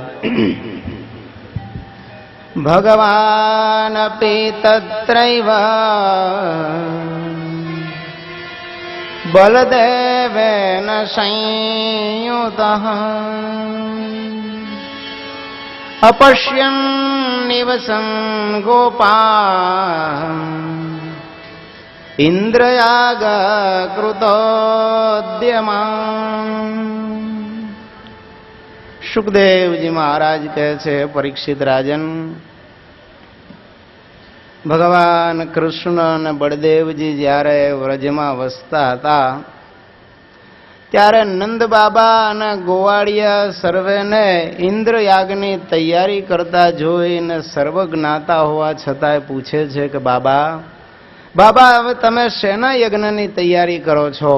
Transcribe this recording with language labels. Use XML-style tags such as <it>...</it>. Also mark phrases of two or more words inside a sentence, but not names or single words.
<sa>भगवानपि तत्रैव बलदेवेन संयुतः अपश्यन् निवसन् गोपान् इंद्रयागकृतोद्यमान्।</sa> <gu>સુખદેવ જી મહારાજ કહે છે, પરીક્ષિત રાજન, ભગવાન કૃષ્ણ અને બળદેવજી જ્યારે વ્રજમાં વસતા હતા ત્યારે નંદ બાબા અને ગોવાળિયા સર્વેને ઇન્દ્રયાગની તૈયારી કરતા જોઈને સર્વજ્ઞાતા હોવા છતાંય પૂછે છે કે બાબા બાબા હવે તમે શેના યજ્ઞની તૈયારી કરો છો?</gu>